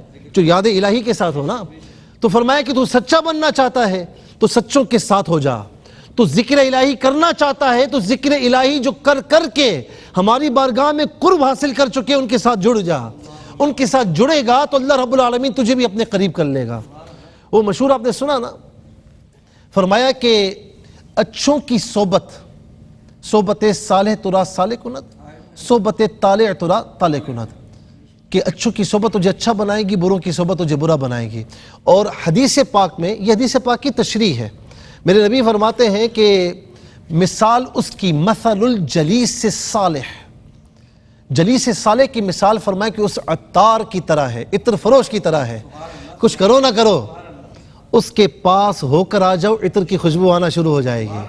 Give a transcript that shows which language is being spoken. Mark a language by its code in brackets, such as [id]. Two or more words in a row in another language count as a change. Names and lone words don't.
[ur] جو یاد الہی کے ساتھ ہو نا۔ تو فرمایا کہ تو سچا بننا چاہتا ہے تو سچوں کے ساتھ ہو جا، تو ذکر الہی کرنا چاہتا ہے تو ذکر الہی جو کر کر کے ہماری بارگاہ میں قرب حاصل کر چکے ان کے ساتھ جڑ جا، ان کے ساتھ جڑے گا تو اللہ رب العالمین تجھے بھی اپنے قریب کر لے گا۔ وہ مشہور آپ نے سنا نا، فرمایا کہ اچھوں کی صحبت، [fa] صحبت صالح ترا صالح کند، صحبت طالع ترا طالع کند، [ur] کہ اچھوں کی صحبت تجھے اچھا بنائے گی، بروں کی صحبت تجھے برا بنائے گی۔ اور حدیث پاک میں، یہ حدیث پاک کی تشریح ہے، میرے نبی فرماتے ہیں کہ مثال اس کی [ar] مثل الجلیس صالح، [ur] جلیس صالح کی مثال فرمائے کہ اس عطار کی طرح ہے، عطر فروش کی طرح ہے، کچھ کرو نہ کرو اس کے پاس ہو کر آ جاؤ، عطر کی خوشبو آنا شروع ہو جائے گی۔